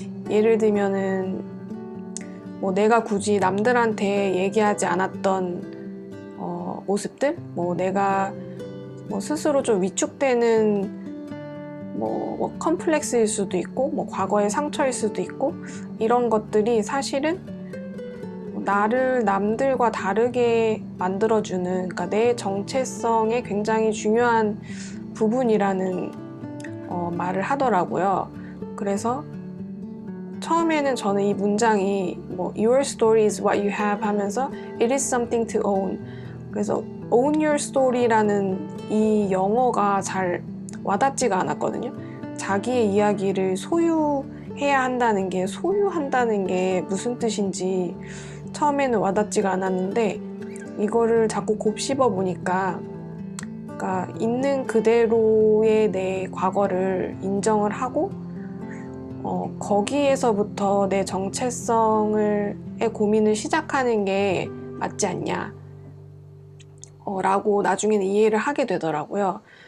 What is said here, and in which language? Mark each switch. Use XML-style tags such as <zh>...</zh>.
<ko>예를 들면은 내가 굳이 남들한테 얘기하지 않았던 모습들, 내가 스스로 좀 위축되는 컴플렉스일 수도 있고 과거의 상처일 수도 있고 이런 것들이 사실은 나를 남들과 다르게 만들어주는 그러니까 내 정체성의 굉장히 중요한 부분이라는 말을 하더라고요. 그래서 처음에는 저는 이 문장이</ko> <en>Your story is what you have</en> <ko>하면서</ko> <en>It is something to own.</en> <ko>그래서</ko> <en>Own your story</en> <ko>라는 이 영어가 잘 와닿지가 않았거든요. 자기의 이야기를 소유해야 한다는 게 소유한다는 게 무슨 뜻인지 처음에는 와닿지가 않았는데 이거를 자꾸 곱씹어 보니까 그러니까 있는 그대로의 내 과거를 인정을 하고 거기에서부터 내 정체성의 고민을 시작하는 게 맞지 않냐 라고 나중에는 이해를 하게 되더라고요.</ko>